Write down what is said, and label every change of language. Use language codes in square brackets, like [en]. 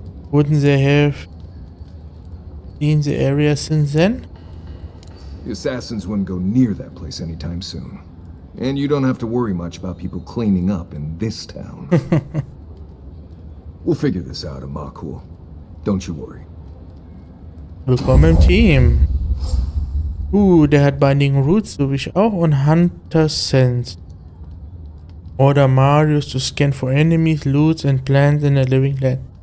[en] Wouldn't they have seen the area since then? The assassins wouldn't go near that place anytime soon. And you don't have to worry much about people cleaning up in this town. We'll figure this out, Amakul. Don't you worry. [de] Willkommen im Team. Der hat Binding Roots, so wie ich auch, und Hunter Sense. [en] Order Marius to scan for enemies, loots and plants in a living land.